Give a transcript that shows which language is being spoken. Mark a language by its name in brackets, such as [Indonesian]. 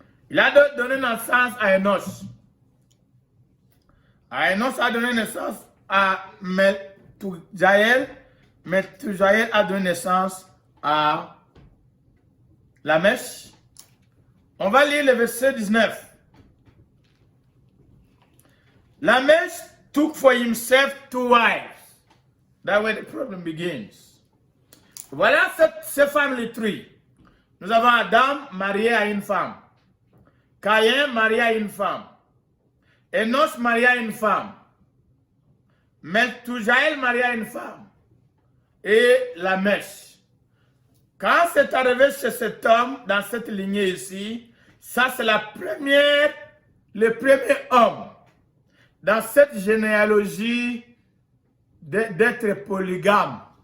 [French] Il a donné naissance à Enoch. Enoch a donné naissance à Methujaël. Methujaël a donné naissance à Lamech. On va lire le verset 19. [English] Lamech took for himself 2 wives. That's where the problem begins. [French] Voilà ce family tree. Nous avons Adam marié à une femme. Caïn marié à une femme. Enoch marié à une femme. Methujaël marié à une femme. Et Lamech. Quand c'est arrivé chez cet homme, dans cette lignée ici, ça c'est le premier homme dans cette généalogie d'être polygame.